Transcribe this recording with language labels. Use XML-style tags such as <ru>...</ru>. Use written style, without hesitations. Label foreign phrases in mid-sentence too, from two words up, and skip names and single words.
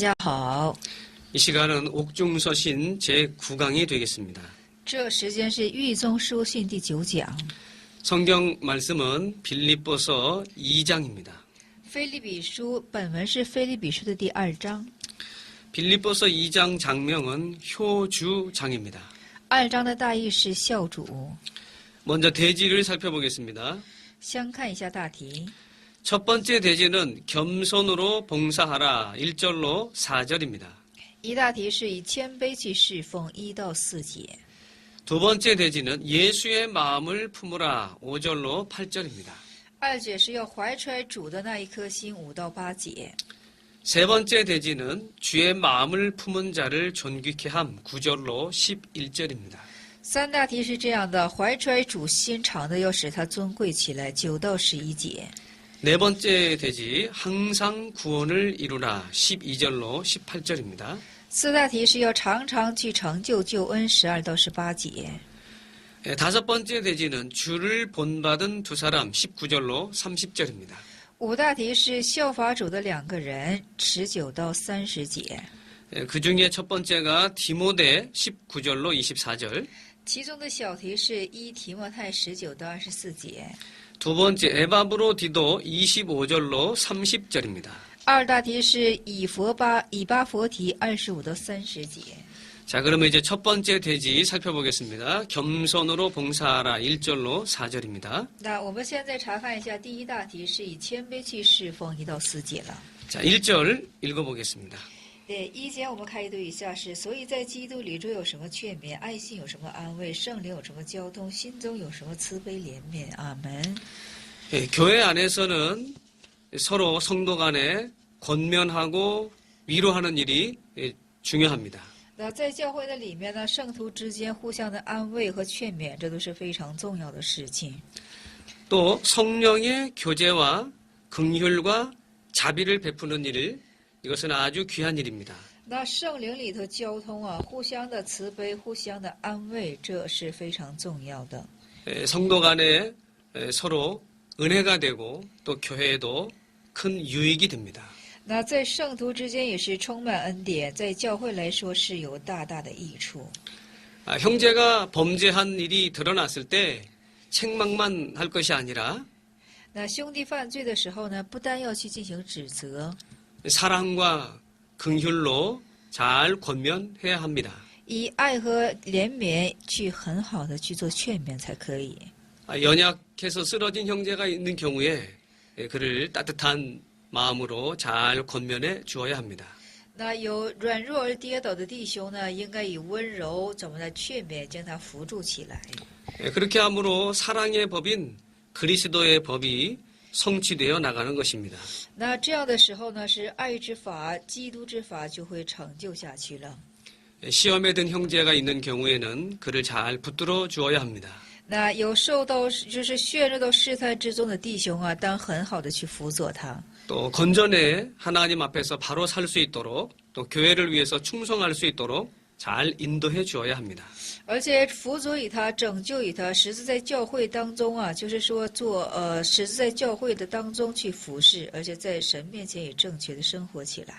<zh>好，</zh> <ko>이 시간은 옥중서신 제9강이 되겠습니다.</ko> <zh>这时间是狱中书信第9讲。</zh> <ko>성경 말씀은 빌립보서 2장입니다.</ko> <zh>腓立比书本文是腓立比书的第2章。</zh> <ko>빌립보서 2장 장명은 효주장입니다.</ko> <zh>2 章的大意是孝主。</zh> <ko>먼저 대지를 살펴보겠습니다.</ko> <zh>先看一下大题。</zh> <ko>첫 번째 대지는 겸손으로 봉사하라 1절로 4절입니다.</ko> <zh>一大题是以谦卑去侍奉1到4节。</zh> <ko>두 번째 대지는 예수의 마음을 품으라 5절로 8절입니다.</ko> <zh>2 节是要怀揣主的那一颗心5到8节。</zh> <ko>세 번째 대지는 주의 마음을 품은 자를 존귀케 함 9절로 11절입니다.</ko> <zh>3 大题是这样的：怀揣主心肠的，要使他尊贵起来9到11节。</zh> <ko>네 번째 대지 항상 구원을 이루라 12절로 18절입니다.</ko> <zh>4 大题是要常常去成就救恩12到18节。</zh> <ko>다섯 번째 대지는 주를 본받은 두 사람 19절로 30절입니다.</ko> <zh>5 大题是效法主的2个人19到30节。</zh> <ko>그 중에 첫 번째가 디모데 19절로 24절.</ko> <zh>其中的小题是1提摩太19到24节。</zh> <ko>두 번째 에바브로 디도 25절로 30절입니다.</ko> <zh>2 大题是以巴佛提25到30节。</zh> <ko>자, 그러면 이제 첫 번째 대지 살펴보겠습니다. 겸손으로 봉사하라 1절로 4절입니다.</ko> <zh>那我们现在查看一下第1大题是以谦卑去侍奉1到4节了。</zh> <ko>자, 1절 읽어보겠습니다.</ko> <zh>1 节我们开读一下是：所以在基督里中有什么劝勉，爱心有什么安慰，圣灵有什么交通，心中有什么慈悲怜悯。阿门。</zh> <ko>교회 안에서는 서로 성도 간에 권면하고 위로하는 일이 중요합니다.</ko> <zh>那在教会的里面呢，圣徒之间互相的安慰和劝勉，这都是非常重要的事情。</zh> <ko>또 성령의 교제와 긍휼과 자비를 베푸는 일, 이것은 아주 귀한 일입니다.</ko> <zh>那圣灵里头交通啊，互相的慈悲，互相的安慰，这是非常重要的。</zh> <ko>성도 간에 서로 은혜가 되고 또 교회에도 큰 유익이 됩니다.</ko> <zh>那在圣徒之间也是充满恩典，在教会来说是有大大的益处。</zh> <ko>형제가 범죄한 일이 드러났을 때 책망만 할 것이 아니라</ko> <zh>那兄弟犯罪的时候呢，不单要去进行指责，</zh> <ko>사랑과 긍휼로 잘 권면해야 합니다.</ko> <zh>以爱和怜悯去很好的去做劝勉才可以。</zh> <ko>연약해서 쓰러진 형제가 있는 경우에 그를 따뜻한 마음으로 잘 권면해 주어야 합니다.</ko> <zh>那有软弱而跌倒的弟兄呢，应该以温柔怎么来劝勉，将他扶助起来。</zh> <ko>그렇게 함으로 사랑의 법인 그리스도의 법이 성취되어 나가는 것입니다.</ko> <zh>那这样的时候呢，是爱之法、基督之法就会成就下去了。</zh> <ko>시험에 든 형제가 있는 경우에는 그를 잘 붙들어 주어야 합니다.</ko> <zh>那有受到就是陷入到试探之中的弟兄啊，当很好的去辅佐他。</zh> <ko>또 건전해 하나님 앞에서 바로 살 수 있도록 또 교회를 위해서 충성할 수 있도록 잘 인도해 주어야 합니다.</ko> <zh>而且辅佐以他，拯救以他，使之在教会当中啊，就是说使之在教会的当中去服侍，而且在神面前也正确的生活起来。</zh>